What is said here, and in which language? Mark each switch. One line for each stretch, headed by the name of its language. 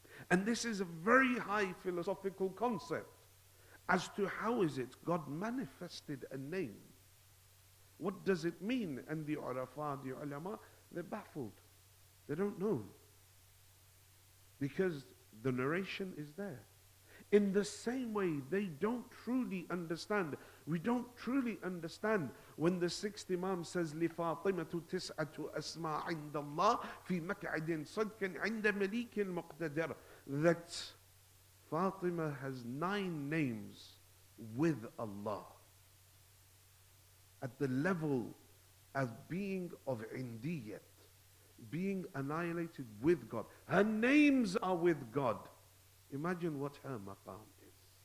English: And this is a very high philosophical concept. As to how is it God manifested a name. What does it mean? And the urafa, the ulama, they're baffled. They don't know. Because the narration is there. In the same way, they don't truly understand. We don't truly understand when the sixth Imam says,
Arabic: لِفَاطِمَةُ تِسْعَةُ أَسْمَاء عِنْدَ اللَّهِ فِي مَكْعَدٍ صَدْقٍ عِنْدَ مَلِيكٍ مُقْتَدِرٍ.
English: That Fatima has 9 names with Allah. At the level of being of indiyat, being annihilated with God. Her names are with God. Imagine what her maqam is.